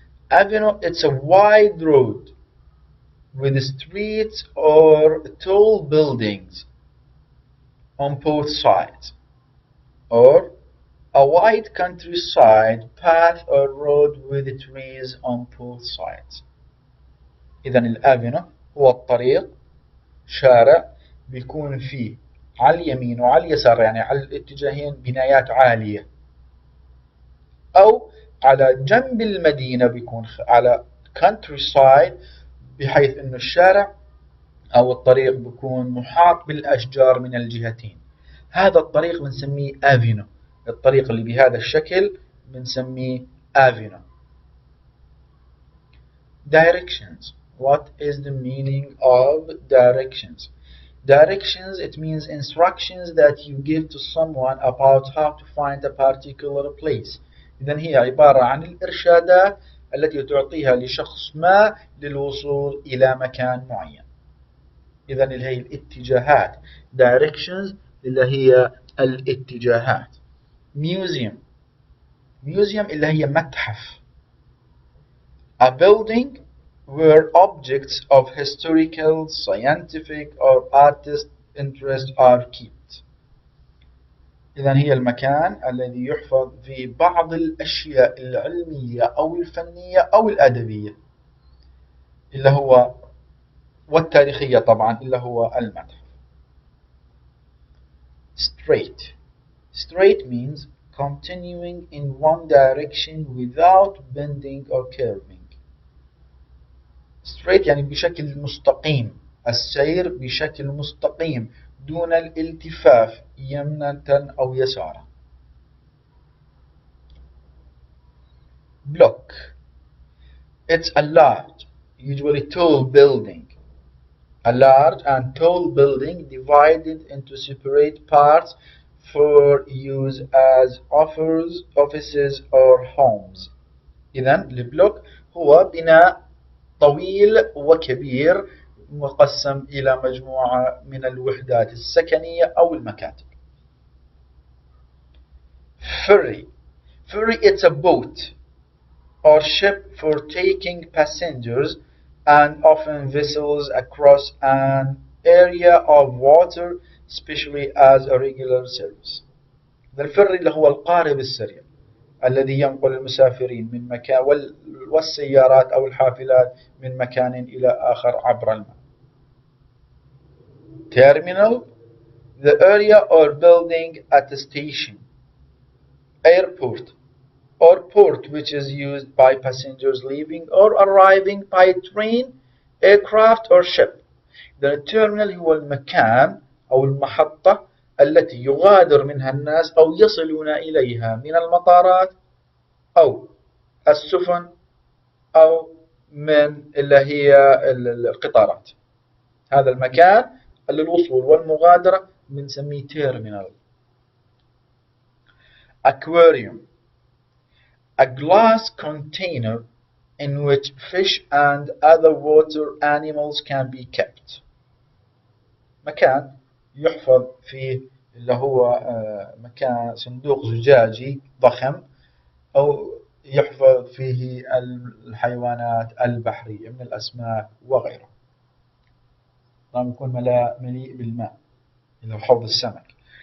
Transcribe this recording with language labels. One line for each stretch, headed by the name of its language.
English: Avenue, it's a wide road with streets or tall buildings on both sides, or a wide countryside path or road with trees on both sides.
Arabic: إذا الأفنيو هو الطريق شارع بيكون فيه على اليمين وعلى اليسار يعني على الاتجاهين بنايات عالية، أو على جنب المدينة بيكون على countryside بحيث إنه الشارع أو الطريق بيكون محاط بالأشجار من الجهتين. هذا الطريق بنسميه أفينو. الطريق اللي بهذا الشكل بنسميه أفينو.
English: Directions. What is the meaning of directions? Directions, it means instructions that you give to someone about how to find a particular place.
Arabic: إذن هي عبارة عن الإرشادات التي تعطيها لشخص ما للوصول إلى مكان معين. إذن هي الاتجاهات. Directions اللي هي الاتجاهات.
English: Museum.
Arabic: Museum اللي هي متحف.
English: A building where objects of historical, scientific or artist interest are kept.
Arabic: إذن هي المكان الذي يحفظ فيه بعض الأشياء العلمية أو الفنية أو الأدبية اللي هو والتاريخية طبعا اللي هو المتحف.
English: Straight. Straight means continuing in one direction without bending or curving.
Arabic: Straight يعني بشكل مستقيم، السير بشكل مستقيم دون الالتفاف يمنة أو يسارا.
English: Block. It's a large, usually tall building. A large and tall building divided into separate parts for use as offices or homes.
Arabic: إذن البلوك هو بناء طويل وكبير مقسم إلى مجموعة من الوحدات السكنية أو المكاتب.
English: Ferry. Ferry, it's a boat or ship for taking passengers and often vessels across an area of water, especially as a regular service.
Arabic: الفري اللي هو القارب السريع الذي ينقل المسافرين من مكان والسيارات أو الحافلات من مكان إلى آخر عبر الماء.
English: Terminal, the area or building at a station. Airport or port which is used by passengers leaving or arriving by train, aircraft or ship.
Arabic: The terminal هو المكان أو المحطة التي يغادر منها الناس أو يصلون إليها من المطارات أو السفن أو من اللي هي القطارات. هذا المكان للوصول والمغادرة بنسميه terminal.
English: aquarium, a glass container in which fish and other water animals can be kept.
Arabic: مكان يحفظ فيه اللي هو مكان صندوق زجاجي ضخم أو يحفظ فيه الحيوانات البحرية من الأسماك وغيرها. طبعا يكون مليء بالماء اللي هو حوض السمك.